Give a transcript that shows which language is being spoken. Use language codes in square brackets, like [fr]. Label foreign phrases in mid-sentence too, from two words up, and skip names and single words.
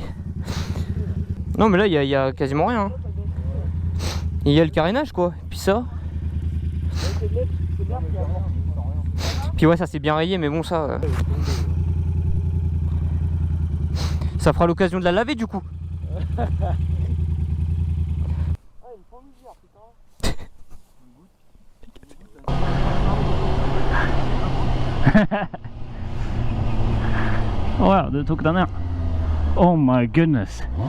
[fr] Non mais là il y a quasiment rien. Hein. Il y a le carénage quoi, et puis ça. Puis ouais, ça c'est bien rayé mais bon ça... Ça fera l'occasion de la laver du coup. [no] Wow, du tok den, ja. [en] Oh my goodness.